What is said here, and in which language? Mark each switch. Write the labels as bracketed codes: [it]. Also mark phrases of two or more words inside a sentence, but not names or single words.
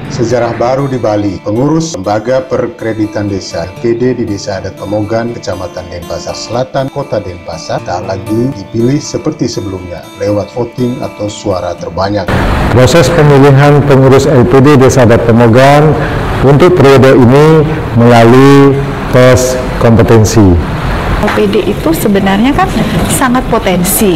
[id] Sejarah baru di Bali, pengurus Lembaga Perkreditan Desa LPD di Desa Adat Pemogan, Kecamatan Denpasar Selatan, Kota Denpasar, tak lagi dipilih seperti sebelumnya, lewat voting atau suara terbanyak. Proses pemilihan pengurus LPD Desa Adat Pemogan untuk periode ini melalui tes kompetensi. LPD itu sebenarnya kan sangat potensi.